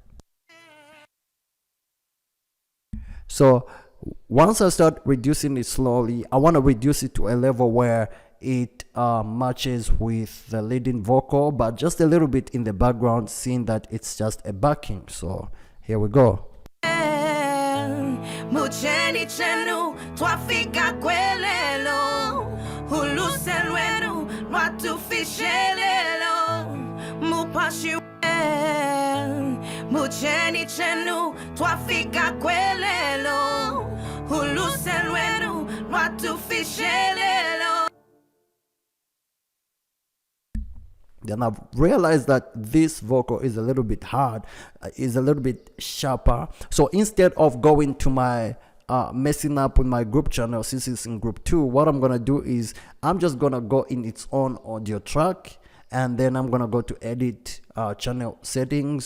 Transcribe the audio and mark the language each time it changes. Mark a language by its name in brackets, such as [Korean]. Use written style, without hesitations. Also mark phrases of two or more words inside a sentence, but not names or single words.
[English] So once I start reducing it slowly, I want to reduce it to a level where it matches with the leading vocal, but just a little bit in the background, seeing that it's just a backing. So here we go. [Bemba] Mucheni chenu twafika kwelelo huluselwenu lwatufishelelo mupashi mucheni chenu twafika kwelelo huluselwenu lwatufishelelo. [English] Then I've realized that this vocal is a little bit hard, is a little bit sharper. So instead of going to my messing up with my group channel, since it's in group 2, what I'm gonna do is I'm just gonna go in its own audio track, and then I'm gonna go to edit channel settings.